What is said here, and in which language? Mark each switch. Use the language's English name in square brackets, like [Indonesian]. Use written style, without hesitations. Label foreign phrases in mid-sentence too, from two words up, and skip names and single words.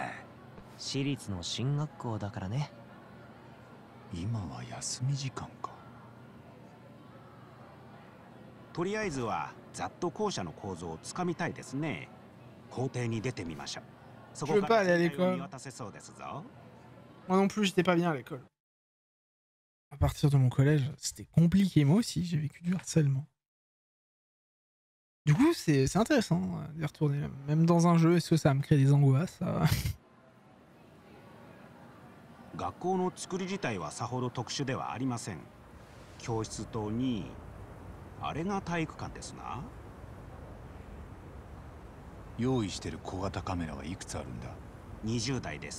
[Japanese] 私立の進学校だからね。今は休み時間か。とりあえずはざっと校舎の構造をつかみたいですね。校庭に出てみましょう。そこから全体を見渡せそうですぞ。 [French] Moi non plus, j'étais pas bien à l'école. À partir de mon collège, c'était compliqué. Moi aussi, j'ai vécu du harcèlement. Du coup, c'est intéressant d'y retourner. Même dans un jeu, est-ce que ça me crée des angoisses? [Japanese] 学校の作り自体はさほど特殊ではありません。教室とに、あれが体育館ですな。用意してる小型カメラはいくつあるんだ？ 20台です。